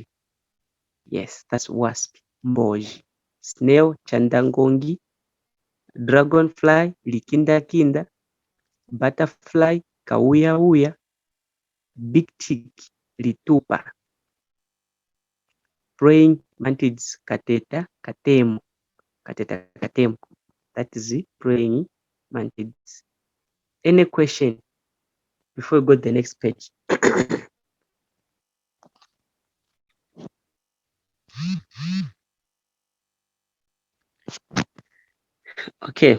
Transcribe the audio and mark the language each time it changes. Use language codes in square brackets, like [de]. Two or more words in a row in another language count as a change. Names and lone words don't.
[en] Yes, that's wasp, mboji. Snail chandangongi. Dragonfly likindakinda. Butterfly kawuyawuya. Big tick litupa. Praying mantids [lue] kateta katemo. [en] That is it, praying mantids. Any question before we go to the next page? Okay.